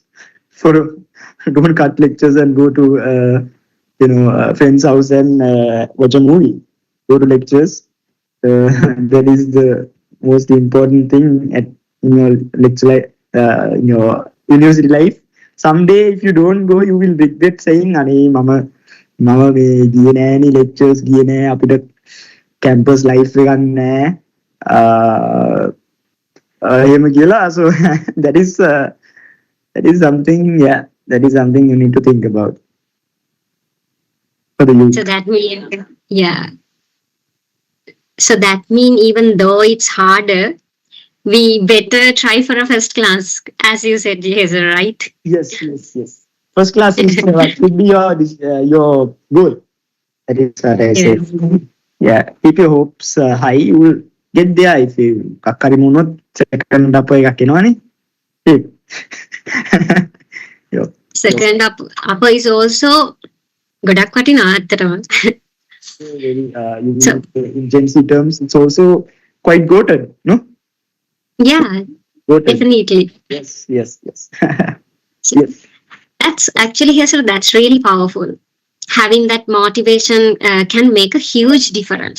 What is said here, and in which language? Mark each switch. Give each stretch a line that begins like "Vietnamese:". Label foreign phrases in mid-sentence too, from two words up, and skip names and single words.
English: For don't cut lectures and go to a friend's house and watch a movie. Go to lectures. That is the most important thing in your in your university life. Someday, if you don't go, you will regret saying,
Sinhala: "අනේ මම මේ ගියේ නෑනේ
English: lectures
Sinhala: ගියේ නෑ අපිට
English: campus life
Sinhala: එක නෑ." එහෙම කියලා.
English: So that is something, yeah, that is something you need to think about for the youth. so that mean yeah. So that mean even though it's harder, we better try for a first class, as you said, Hazel, right? Yes, yes, yes. First class is should be your goal. That is what I said. Yeah, keep your hopes high. You will get there if you kakari munot second up
Sinhala: එකක් එනවනේ.
English: Yo. Second upper is also
Sinhala: ගොඩක් වටිනවා ඇත්තටම.
English: Very, so, in Gen Z terms, it's also quite goated, no? Yeah, Goated. Definitely. Yes, yes, yes. Yes. That's actually, Hesara, that's really powerful. Having that motivation can make a huge difference.